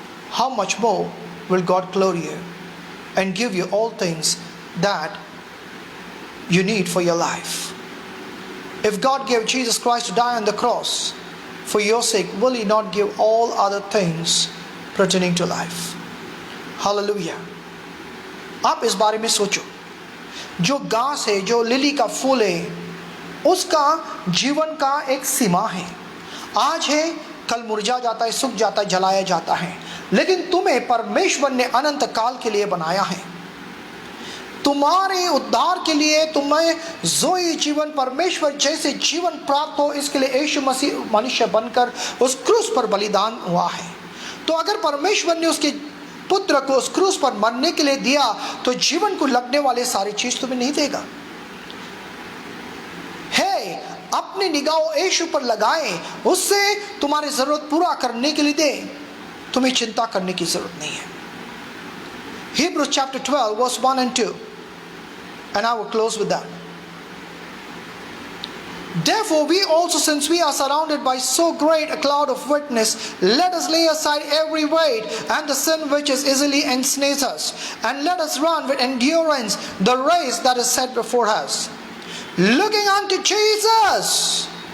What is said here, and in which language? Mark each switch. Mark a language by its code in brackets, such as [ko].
[en] How much more will God clothe you and give you all things that you need for your life? If God gave Jesus Christ to die on the cross for your sake, will He not give all other things pertaining to life? Hallelujah. [hi] आप इस बारे में सोचो, जो घास है, जो lily का फूल है, उसका जीवन का एक सीमा है। आज है, कल मुरझा जाता है, सूख जाता है, जलाया जाता है, लेकिन तुम्हें परमेश्वर ने अनंत काल के लिए बनाया है। तुम्हारे उद्धार के लिए तुम्हें ज़ोई जीवन, परमेश्वर जैसे जीवन प्राप्त हो, इसके लिए यीशु मसीह मनुष्य बनकर उस क्रूस पर बलिदान हुआ है। तो अगर परमेश्वर ने उसके पुत्र को उस क्रूस पर मरने के लिए दिया, तो जीवन को लगने वाले सारी चीज तुम्हें नहीं देगा। है, अपनी निगाह यीशु पर लगाएं, उससे तुम्हारी जरूरत पूरा करने के लिए दे, तुम्हें चिंता करने की जरूरत नहीं है। [en] Hebrews chapter 12 verse 1 and 2, and I will close with that. Therefore we also, since we are surrounded by so great a cloud of witness, let us lay aside every weight and the sin which is easily ensnares us, and let us run with endurance the race that is set before us, looking unto Jesus,